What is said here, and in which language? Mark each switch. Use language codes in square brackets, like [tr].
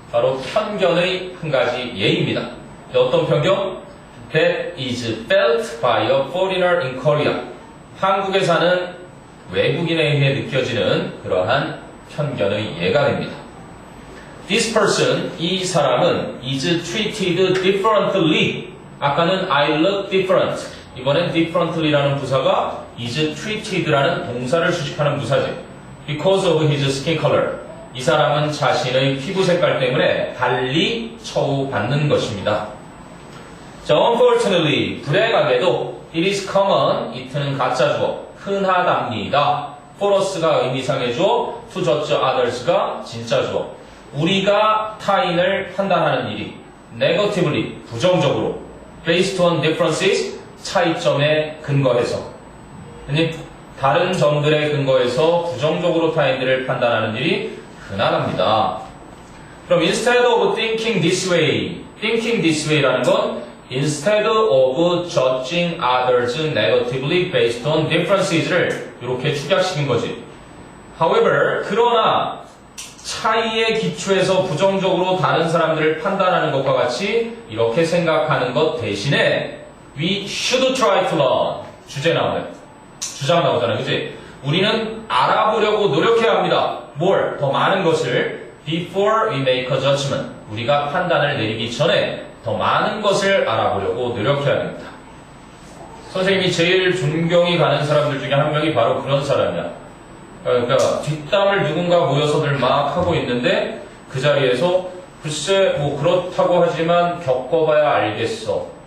[ko] 바로 편견의 한 가지 예입니다. 어떤 편견? [en] That is felt by a foreigner in Korea. [ko] 한국에 사는 외국인에 의해 느껴지는 그러한 편견의 예가 됩니다. [en] This person, [ko] 이 사람은 [en] is treated differently. [ko] 아까는 [en] I look different. [ko] 이번엔 differently라는 부사가 is treated라는 동사를 수식하는 부사지. [en] Because of his skin color. [ko] 이 사람은 자신의 피부 색깔 때문에 달리 처우받는 것입니다. 자, unfortunately, 불행하게도 [en] it is common, [ko] it는 가짜 주어, 흔하답니다. [en] for us가 [ko] 의미상의 주어, [en] to judge others가 [ko] 진짜 주어. 우리가 타인을 판단하는 일이 negatively, 부정적으로 [en] based on differences, [ko] 차이점에 근거해서 다른 점들에 근거해서 부정적으로 타인들을 판단하는 일이 흔하답니다. [en] 그럼 instead of thinking this way, thinking this way라는 건 instead of judging others negatively based on differences를 [ko] 이렇게 축약시킨 거지. However, 그러나 차이에 기초해서 부정적으로 다른 사람들을 판단하는 것과 같이 이렇게 생각하는 것 대신에 [en] we should try to learn. [ko] 주제 나오네. 주장 나오잖아요. 그치? 우리는 알아보려고 노력해야 합니다. [en] more, [ko] 더 많은 것을 [en] before we make a judgment. [ko] 우리가 판단을 내리기 전에 더 많은 것을 알아보려고 노력해야 됩니다. 선생님이 제일 존경이 가는 사람들 중에 한 명이 바로 그런 사람이야. 그러니까 뒷담을 누군가 모여서들 막 하고 있는데 그 자리에서 글쎄 뭐 그렇다고 하지만 겪어봐야 알겠어.